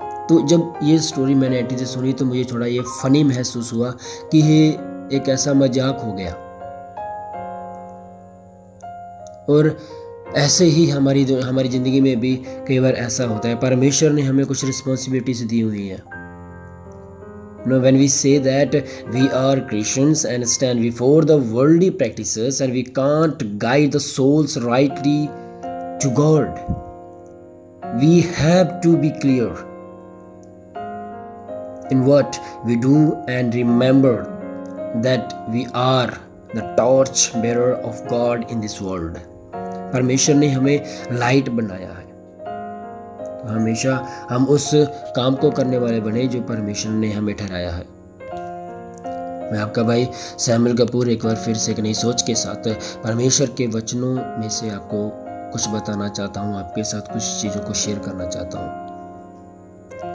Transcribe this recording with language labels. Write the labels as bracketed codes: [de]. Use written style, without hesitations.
[hi] तो जब ये स्टोरी मैंने आंटी से सुनी तो मुझे थोड़ा ये फनी महसूस हुआ कि ये एक ऐसा मजाक हो गया। और ऐसे ही हमारी ज़िंदगी में भी कई बार ऐसा होता है। परमेश्वर ने हमें कुछ रिस्पॉन्सिबिलिटीज दी हुई हैं। [en] When we say that we are Christians and stand before the worldly practices and we can't guide the souls rightly to God, we have to be clear in what we do and remember that we are the torch bearer of God in this world. [hi] परमेश्वर ने हमें light बनाया है, तो हमेशा हम उस काम को करने वाले बने जो परमेश्वर ने हमें ठहराया है। मैं आपका भाई सैमुअल कपूर एक बार फिर से एक नई सोच के साथ परमेश्वर के वचनों में से आपको कुछ बताना चाहता हूँ, आपके साथ कुछ चीज़ों को शेयर करना चाहता हूँ।